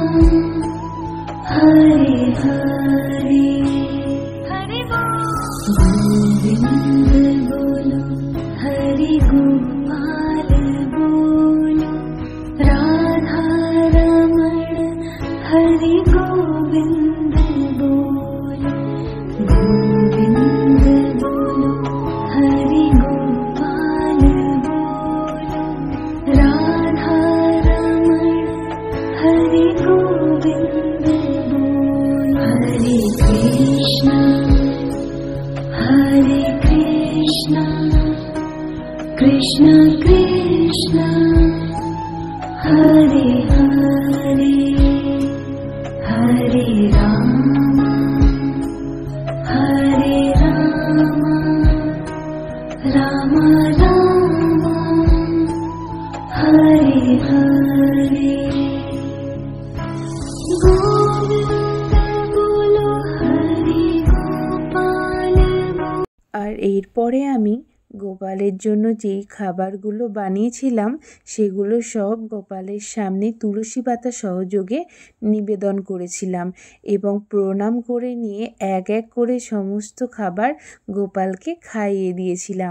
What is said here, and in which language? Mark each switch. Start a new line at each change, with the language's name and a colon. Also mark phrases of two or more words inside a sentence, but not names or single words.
Bangla: হরে হরে হরে গোবিন্দ বলো হরি গোপাল বলো রাধা রমণ হরি গোবিন্দ বলো গোবিন্দ বলো হরি গোপাল বলো রাধা রমণ
Sanskrit: हरे कृष्ण, हरे कृष्ण, कृष्ण कृष्ण, हरे हरे, हरे राम, हरे राम, राम राम, हरे हरे.
Bangla: আর এরপরে আমি গোপালের জন্য যেই খাবারগুলো বানিয়েছিলাম সেগুলো সব গোপালের সামনে তুলসী পাতা সহযোগে নিবেদন করেছিলাম এবং প্রণাম করে নিয়ে এক এক করে সমস্ত খাবার গোপালকে খাইয়ে দিয়েছিলাম।